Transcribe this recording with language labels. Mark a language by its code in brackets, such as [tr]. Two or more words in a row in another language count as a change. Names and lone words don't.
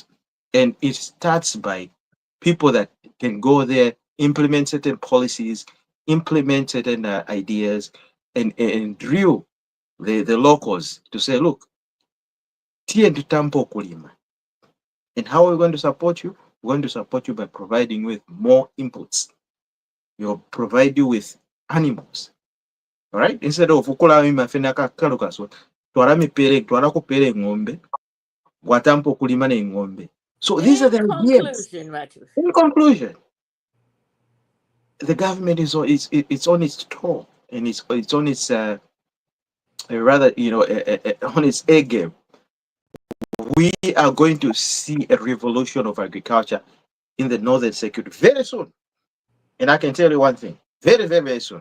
[en] And it starts by people that can go there, implement certain policies, implement certain ideas, and drill the locals to say, look, [bem] tie tutampo kulima. [en] And how are we going to support you? We're going to support you by providing with more inputs. We'll provide you with animals. All right? Instead of [bem] ukula mafena kalukaso, twala mipere, twala kupere ngombe, watampo kulima ne ngombe. [en] So these are the ideas. In conclusion, the government is on its toe, and it's on its rather on its A game. We are going to see a revolution of agriculture in the Northern Circuit very soon, and I can tell you one thing: very, very, very soon.